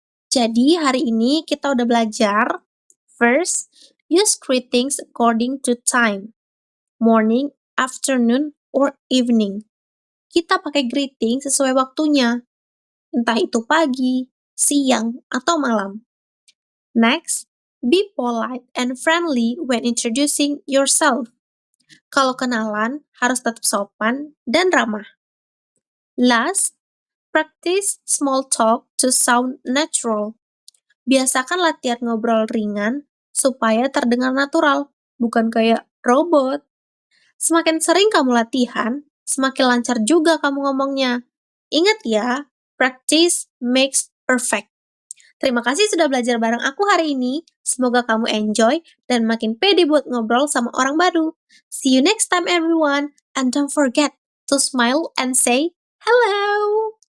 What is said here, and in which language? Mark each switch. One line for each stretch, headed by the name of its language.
Indonesian: Jadi, hari ini kita udah belajar,
English: first, use greetings according to time, morning, afternoon, or evening.
Indonesian: Kita pakai greeting sesuai waktunya, entah itu pagi, siang, atau malam.
English: Next, be polite and friendly when introducing yourself.
Indonesian: Kalau kenalan, harus tetap sopan dan ramah.
English: Last, practice small talk to sound natural.
Indonesian: Biasakan latihan ngobrol ringan supaya terdengar natural, bukan kayak robot. Semakin sering kamu latihan, semakin lancar juga kamu ngomongnya. Ingat ya,
English: practice makes perfect.
Indonesian: Terima kasih sudah belajar bareng aku hari ini. Semoga kamu enjoy dan makin pede buat ngobrol sama orang baru.
English: See you next time everyone, and don't forget to smile and say hello.